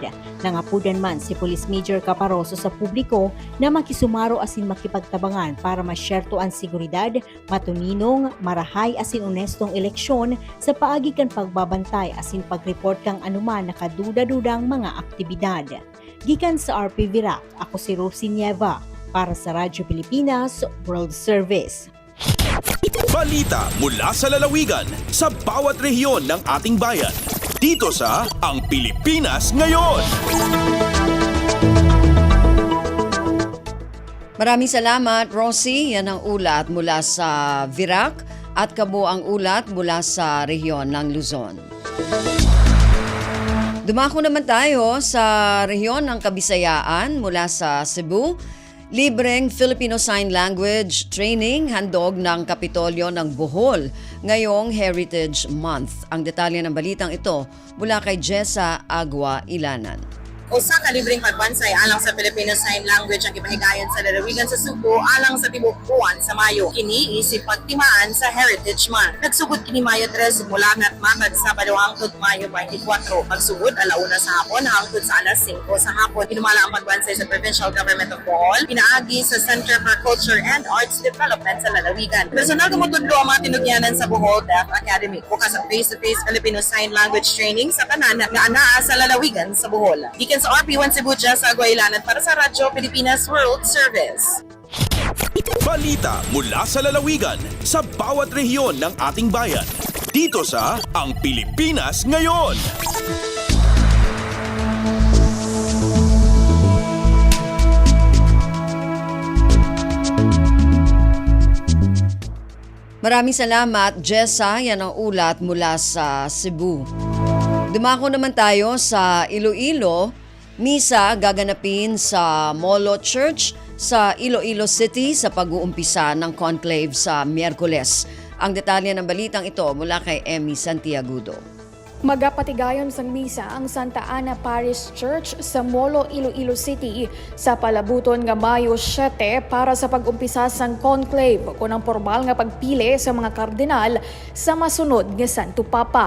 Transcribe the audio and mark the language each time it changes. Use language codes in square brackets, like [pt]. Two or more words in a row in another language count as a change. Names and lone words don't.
[bik] Nangapudan man si Police Major Caparoso sa publiko na makisumaro asin makipagtabangan para masyerto ang seguridad, matuninong, marahay asin onestong eleksyon sa paagi kan pagbabantay asin pag-report kang anuman nakaduda-dudang mga aktibidad. Gikan sa RP Virac, ako si Rosie Nieva para sa Radyo Pilipinas World Service. [tl] Balita mula sa lalawigan sa bawat rehiyon ng ating bayan. Dito sa Ang Pilipinas Ngayon. Maraming salamat, Rosie. Yan ang ulat mula sa Virac at kabuang ulat mula sa rehiyon ng Luzon. Dumako naman tayo sa rehiyon ng Kabisayaan mula sa Cebu. Libreng [en] Filipino Sign Language Training handog ng Kapitolyo ng Bohol ngayong Heritage Month. [tl] Ang detalye ng balitang ito mula kay Jessa Agua Ilanan. [ceb] Usa ka libreng pagbansay alang sa Filipino Sign Language ang gipahigayon sa lalawigan sa Subo alang sa tibuok buwan sa Mayo. Kini isip pagtimaan sa [en] Heritage Month. [ceb] Nagsugod kini Mayo 3 mula matmatag Sabado hangtod Mayo 24. Pagsugod alauna sa hapon hangtod sa alas 5 sa hapon. Hinumala ang pagbansay sa Provincial Government of Bohol, pinaagi sa Center for Culture and Arts Development sa lalawigan. Personal tumutudlo ang mga tinugyanan sa Bohol Deaf Academy. Bukas ang [en] face-to-face Filipino Sign Language training [ceb] sa kanan nga anaa sa lalawigan sa Bohol. Sa RP1 Cebu, sa Aguailanan para sa Radyo Pilipinas World Service. [tl] Balita mula sa lalawigan sa bawat rehiyon ng ating bayan. Dito sa Ang Pilipinas Ngayon. Maraming salamat, Jessa. Yan ang ulat mula sa Cebu. Dumako naman tayo sa Iloilo. Misa gaganapin sa Molo Church sa Iloilo City sa pag-uumpisa ng conclave sa Miyerkules. Ang detalye ng balitang ito mula kay Emmy Santiagudo. [hil] Magapatigayon sang misa ang Santa Ana Parish Church sa Molo, Iloilo City sa palabuton nga Mayo 7 para sa pag-umpisa sang conclave kunang formal nga pagpili sa mga kardinal sa masunod nga Santo Papa.